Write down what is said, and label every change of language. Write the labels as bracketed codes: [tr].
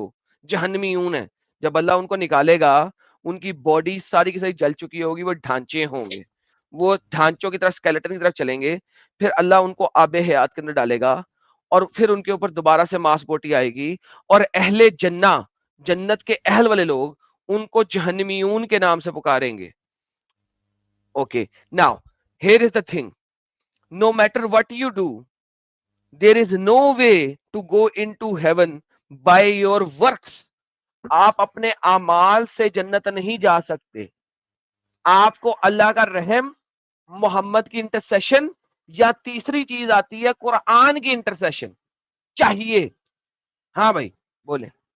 [ur] وہ جہنمیون ہے. جب اللہ ان کو نکالے گا ان کی باڈی ساری کی ساری جل چکی ہوگی وہ ڈھانچے ہوں گے وہ ڈھانچوں کی طرف اسکیلیٹن کی طرف چلیں گے. پھر اللہ ان کو آب حیات کے اندر ڈالے گا اور پھر ان کے اوپر دوبارہ سے ماس بوٹی آئے گی اور اہل جنت کے اہل والے لوگ ان کو جہنمیون کے نام سے پکاریں گے. [en] Okay now here is the thing no matter what you do there is no way to go into heaven by your works. [ur] آپ اپنے اعمال سے جنت نہیں جا سکتے. آپ کو اللہ کا رحم محمد کی انٹرسیشن یا تیسری چیز آتی ہے قرآن کی انٹرسیشن چاہیے. ہاں بھائی بولے.